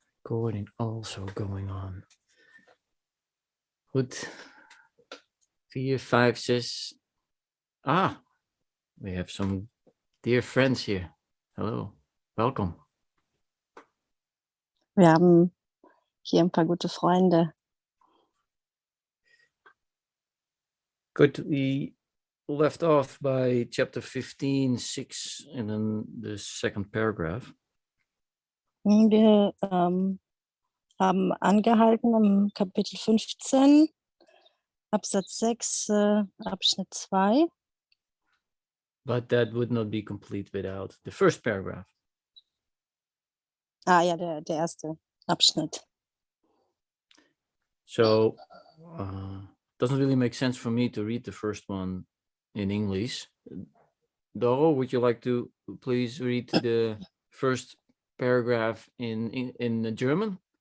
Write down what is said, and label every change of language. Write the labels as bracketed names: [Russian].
[English] recording also going on. Goed. 4, 5, 6. Ah, we have some dear friends here. Hello, welcome. [German] Wir haben hier ein paar gute Freunde. [English] Good. We left off by chapter 15.6 and then the second paragraph. [German] Wir haben angehalten im Kapitel 15, Absatz 6, Abschnitt 2. [English] But that would not be complete without the first paragraph. [German] Ah ja, der erste Abschnitt. [English] So, doesn't really make sense for me to read the first one in English. Doro, would you like to please read the first paragraph in German?